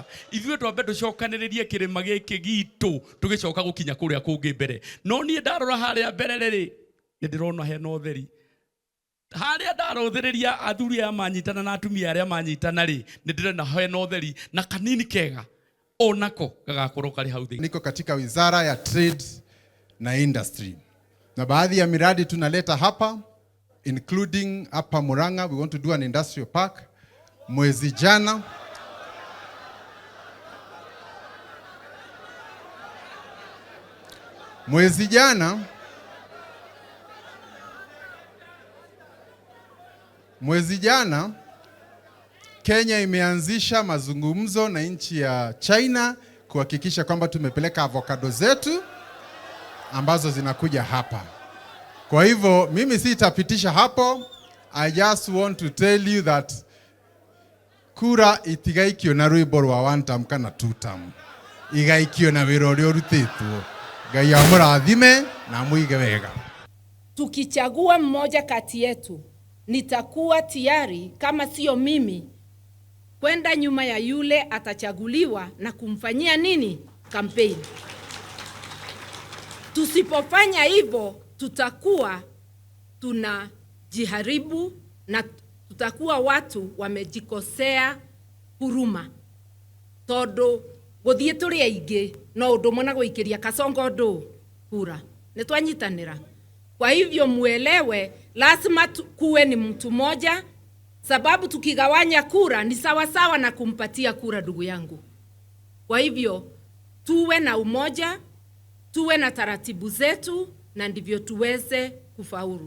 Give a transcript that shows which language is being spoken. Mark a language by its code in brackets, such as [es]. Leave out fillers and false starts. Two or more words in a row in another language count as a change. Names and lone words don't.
[ki] Ithuĩ twambe tũcokanĩrĩrie kĩrĩma gĩkĩ gitũ tũgĩcoka gũkinya kũrĩa kũngĩ mbere. No niĩ ndarora harĩa mbere rĩrĩ nĩndĩrona hena ũtheri. Harĩa ndarũthĩrĩria athuri aya manyitana na atumia arĩa manyitana rĩ nĩndĩrona hena ũtheri na kanini kega onako gagakorwo kari hau thĩ. [sw] Niko katika wizara ya trade na industry. Na baadhi ya miradi tunaleta hapa, including hapa Murang'a, [en] we want to do an industrial park. [sw] Mwezi jana Kenya imeanzisha mazungumzo na nchi ya China kuhakikisha kwamba tumepeleka avocado zetu ambazo zinakuja hapa. Kwa hivyo mimi sitapitisha hapo. [en] I just want to tell you that [ki] kura itigaikio na rwimbo rwa [en] one term kana two term. [ki] Igaikio na wĩra ũrĩa ũrutĩtwo. Ngai amũrathime na muige wega. [sw] Tukichagua mmoja kati yetu, nitakuwa tayari, kama sio mimi, kwenda nyuma ya yule atachaguliwa na kumfanyia nini? Kampeni. Tusipofanya hivyo, tutakuwa tunajiharibu na tutakuwa watu wamejikosea huruma. [ki] Todo guthie turi aingi no undu mwana guikiria kasongo ndu kura nitwanyitanira. [sw] Kwa hivyo muelewe, lazima kuwe ni mtu moja, sababu tukigawanya kura ni sawa sawa na kumpatia kura ndugu yangu. Kwa hivyo tuwe na umoja, tuwe na taratibu zetu, na ndivyo tuweze kufaulu.